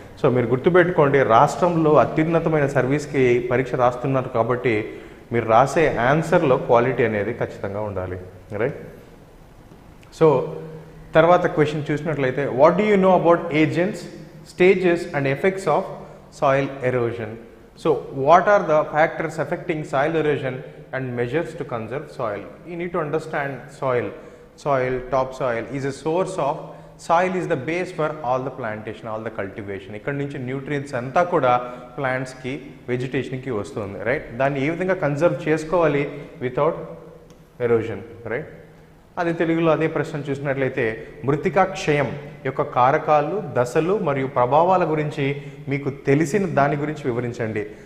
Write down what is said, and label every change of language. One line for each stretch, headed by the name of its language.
Telugu: So మీరు గుర్తుపెట్టుకోండి, రాష్ట్రంలో అత్యున్నతమైన సర్వీస్కి పరీక్ష రాస్తున్నారు కాబట్టి మీరు రాసే ఆన్సర్లో క్వాలిటీ అనేది ఖచ్చితంగా ఉండాలి, రైట్?
English: so
Telugu: తర్వాత క్వశ్చన్ చూసినట్లయితే,
English: What do you know about agents, stages and effects of soil erosion? So what are
Telugu: the factors effecting soil erosion
English: and measures to conserve soil? You need to understand soil. Soil, topsoil is a source of, soil is the base for all the plantation, all the cultivation.
Telugu: ఇక్కడ నుంచి nutrients అంతా కూడా ప్లాంట్స్కి, వెజిటేషన్కి వస్తుంది, right? దాన్ని ఏ విధంగా conserve చేసుకోవాలి
English: without erosion,
Telugu: right? అది తెలుగులో అదే ప్రశ్న చూసినట్లయితే, మృతికా క్షయం యొక్క కారకాలు, దశలు మరియు ప్రభావాల గురించి మీకు తెలిసిన దాని గురించి వివరించండి.